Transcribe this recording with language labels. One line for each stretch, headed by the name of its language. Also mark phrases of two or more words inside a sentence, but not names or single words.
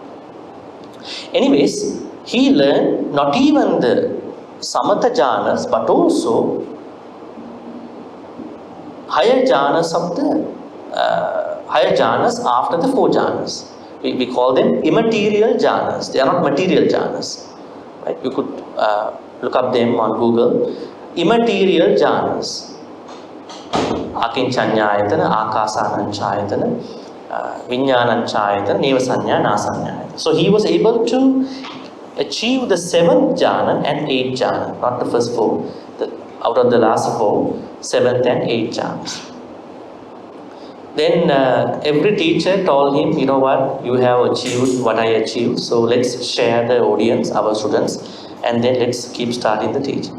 English: Anyways, he learned not even the Samatha jhanas, but also higher jhanas of the higher jhanas after the 4 jhanas. We call them immaterial jhanas. They are not material jhanas. Right? You could look up them on Google. Immaterial jhanas.
Pali: Akinchanyayatana, akasananchayatana, vinyananchayatana, nevasanya, nasanyayatana.
English: So he was able to achieve the 7th jhana and 8th jhana, not the first 4. Out of the last 4, 7th and 8th jhanas. Then every teacher told him, you know what, you have achieved what I achieved, so let's share the audience, our students, and then let's keep starting the teaching.